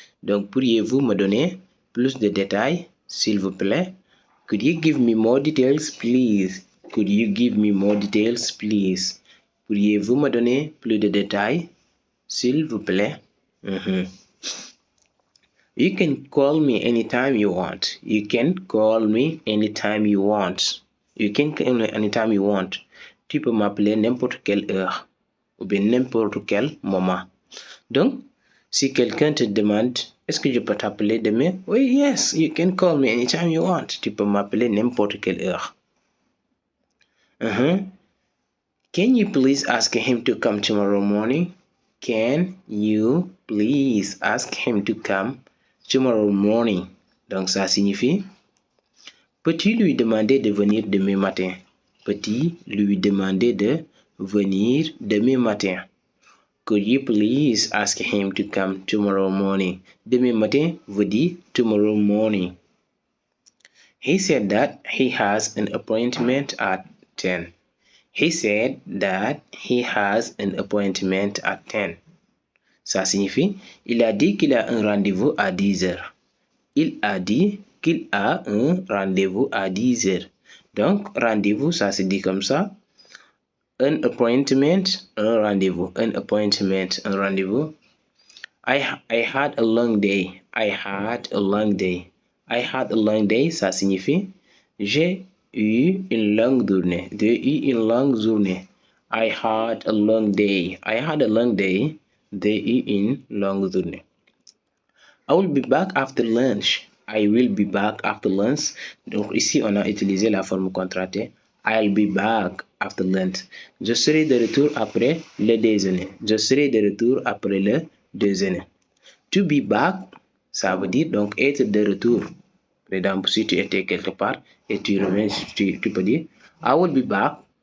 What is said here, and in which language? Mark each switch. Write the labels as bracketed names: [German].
[French] Donc, pourriez-vous me donner plus de détails, s'il vous plaît? [English] Could you give me more details, please? Could you give me more details, please? [French] Pourriez-vous me donner plus de détails, s'il vous plaît? [English] You can call me anytime you want. You can call me anytime you want. You can call me anytime you want. [French] Tu peux m'appeler n'importe quelle heure ou bien n'importe quel moment. Donc, si quelqu'un te demande est-ce que je peux t'appeler demain? Oui, [English] yes, you can call me anytime you want. [French] Tu peux m'appeler n'importe quelle heure. [English] Can you please ask him to come tomorrow morning? Can you please ask him to come tomorrow morning? [French] Donc ça signifie peux-tu lui demander de venir demain matin? Peux-tu lui demander de venir demain matin? [English] Could you please ask him to come tomorrow morning? [French] Demain matin veut dire [English] tomorrow morning. He said that he has an appointment at 10. He said that he has an appointment at 10. [French] Ça signifie, il a dit qu'il a un rendez-vous à 10 heures. Il a dit qu'il a un rendez-vous à 10 heures. Donc, rendez-vous, ça se dit comme ça. [English] An appointment, [French] un rendez-vous. [English] An appointment, un rendez-vous. I had a long day. I had a long day. I had a long day, [French] ça signifie j'ai eu une longue journée. J'ai eu une longue journée. [English] I had a long day. I had a long day. [French] J'ai eu une longue journée. [English] I will be back after lunch. I will be back after lunch. [French] Donc ici, on a utilisé la forme contractée. [English] I'll be back after lunch. [French] Je serai de retour après le déjeuner. Je serai de retour après le déjeuner. [English] To be back, [French] ça veut dire donc être de retour. Par exemple, si tu étais quelque part et tu reviens, tu peux dire [English] I will be back.